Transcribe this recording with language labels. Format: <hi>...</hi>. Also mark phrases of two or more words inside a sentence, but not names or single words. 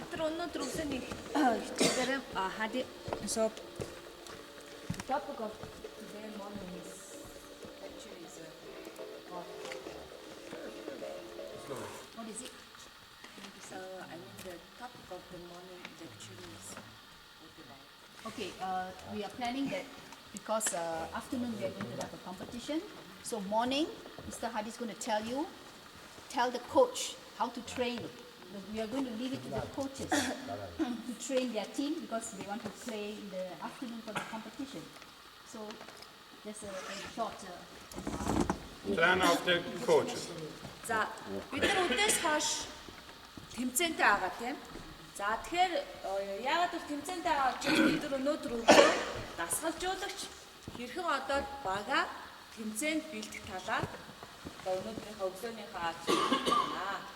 <mn>өнөөдөр өглөөний хичээлээр</mn> <en>хади so topic of today morning is actually is what is it? So I mean the topic of the morning lecture is what about? Okay, we are planning that because afternoon we are going to have a competition. So morning, Mr. Hadi is going to tell the coach how to train. We are going to leave it to the coaches to train their team because they want to play in the afternoon for the competition. So there's a short plan of the coaches.</en> <mn>За бид нар өдөөс хойш тэмцээнтэй байгаа тийм. За тэгэхээр яагаад бол тэмцээнтэй байгаа гэж бид нар өнөөдөр өглөө дасгалжуулагч хэрхэн одоо бага тэмцээнд бэлдэх талаар өнөөдрийнхөө өглөөнийхөө аз байна.</mn>